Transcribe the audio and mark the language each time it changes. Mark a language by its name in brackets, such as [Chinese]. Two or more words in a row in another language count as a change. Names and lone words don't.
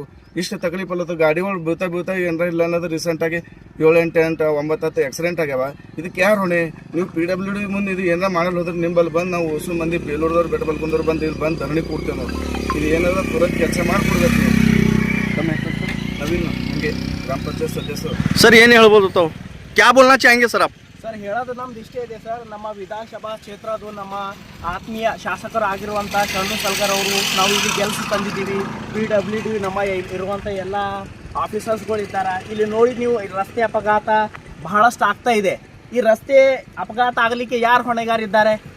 [Kannada] ಇಷ್ಟು ತಕ್ಲೀಫಲ್ಲತ್ತು ಗಾಡಿಗಳು ಬೀಳ್ತಾ ಏನಾರ ಇಲ್ಲ ಅನ್ನೋದು ರೀಸೆಂಟಾಗಿ 7, 8, 9, 10 ಆಕ್ಸಿಡೆಂಟ್ ಆಗ್ಯಾವ. ಇದಕ್ಕೆ ಯಾರು ಹೊಣೆ? ನೀವು PWD ಮುಂದೆ ಇದು ಏನಾರ ಮಾಡಲು ಹೋದ್ರೆ ನಿಂಬಲ್ಲಿ ಬಂದು ನಾವು ಹೊಸ ಮಂದಿ ಬೇಲೂರದವ್ರು ಬೆಟ್ಟಬಲ್ಕುಂದವ್ರು ಬಂದು ಇಲ್ಲಿ ಬಂದು ಧರಣಿ ಕೊಡ್ತೇವೆ. ನಾವು ಇದು ಏನಾದ್ರು ತುರಂತ ಕೆಲಸ ಮಾಡಿಕೊಡ್ಬೇಕು. ತಮ್ಮ ಹೆಸರು? ನವೀನ್ ಹಂಗೆ ಗ್ರಾಮ ಪಂಚಾಯತ್ ಸದಸ್ಯರು. सर ಏನು ಹೇಳ್ಬೋದು ತಾವು? [Hindi] क्या बोलना चाहेंगे सर आप? [Kannada] ಸರ್, ಹೇಳೋದು ನಮ್ದು ಇಷ್ಟೇ ಇದೆ ಸರ್. ನಮ್ಮ ವಿಧಾನಸಭಾ ಕ್ಷೇತ್ರದ ನಮ್ಮ ಆತ್ಮೀಯ ಶಾಸಕರಾಗಿರುವಂಥ ಶರಣು ಸಲ್ಗರ್ ಅವರು ನಾವು ಇಲ್ಲಿ ಗೆಲ್ಸಿ ತಂದಿದ್ದೀವಿ. PWD ನಮ್ಮ ಇರುವಂಥ ಎಲ್ಲ ಆಫೀಸರ್ಸ್ಗಳಿದ್ದಾರೆ. ಇಲ್ಲಿ ನೋಡಿ ನೀವು ರಸ್ತೆ ಅಪಘಾತ ಬಹಳಷ್ಟು ಆಗ್ತಾ ಇದೆ. ಈ ರಸ್ತೆ ಅಪಘಾತ ಆಗಲಿಕ್ಕೆ ಯಾರು ಹೊಣೆಗಾರಿದ್ದಾರೆ?